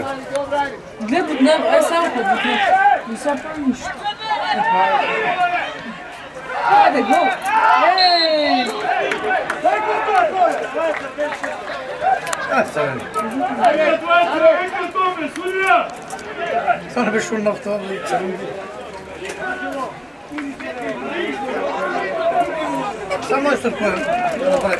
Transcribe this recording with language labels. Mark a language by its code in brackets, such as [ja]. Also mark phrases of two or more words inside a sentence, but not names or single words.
[mk] Не, не, ај само подбутне. Не се прави ништо. Ајде, гол! Еј! [bg] Това не беше на това, бе, само е стъркване да направи.